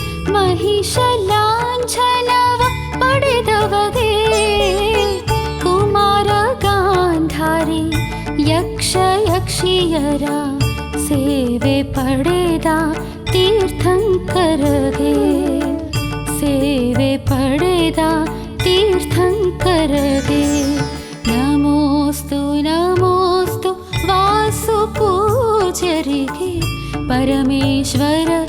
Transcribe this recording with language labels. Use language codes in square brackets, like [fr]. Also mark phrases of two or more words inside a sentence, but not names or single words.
[kn] महिषलाञ्छनव ಪಡೆದವಗೆ ಕುಮಾರ ಗಾಂಧಾರಿ ಯಕ್ಷ ಯಕ್ಷಿಯರ ಸೇವೆ ಪಡೆದ ತೀರ್ಥಂಕರಗೆ ಸೇವೆ ಪಡೆದ तीर्थंकरगे [sa] नमोस्तु नमोस्तु [kn] ವಾಸುಪೂಜರಿಗೆ ಪರಮೇಶ್ವರ